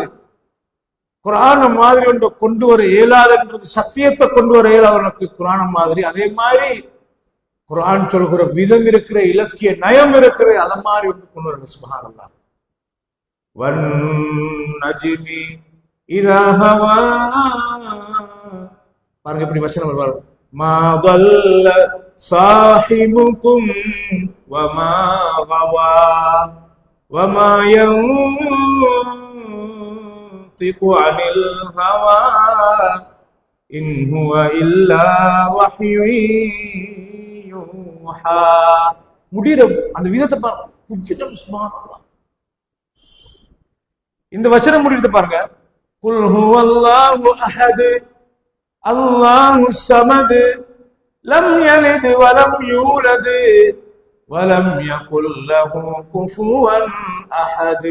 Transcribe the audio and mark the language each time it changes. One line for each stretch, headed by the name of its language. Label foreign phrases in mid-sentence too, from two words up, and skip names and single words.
Tamil: குர்ஆன் மாதிரி ஒன்று கொண்டு வர இயலாதுன்றது, சத்தியத்தை கொண்டு வர இயலாதவனுக்கு குர்ஆன் மாதிரி. அதே மாதிரி குர்ஆன் சொல்கிற விதம் இருக்கிற, இலக்கிய நயம் இருக்கிற, அத மாதிரி ஒன்று கொண்டு வரணும். சுப்ஹானல்லாஹ்.
Arabic: والنجم إذا هوى,
Tamil: பாருங்க எப்படி வசனம் வருவாங்க.
Arabic: மா ضل صاحبكم وما غوى وما ينطق عن الهوى إن هو إلا وحي يوحى.
Tamil: முடிகிற அந்த விதத்தை பாருங்க. சுப்ஹானல்லாஹ். இந்த வசனம் முடிகிறது பாருங்க.
Arabic: قل هو الله أحد الله الصمد لم يلد ولم يولد ولم يكن له كفوا أحد.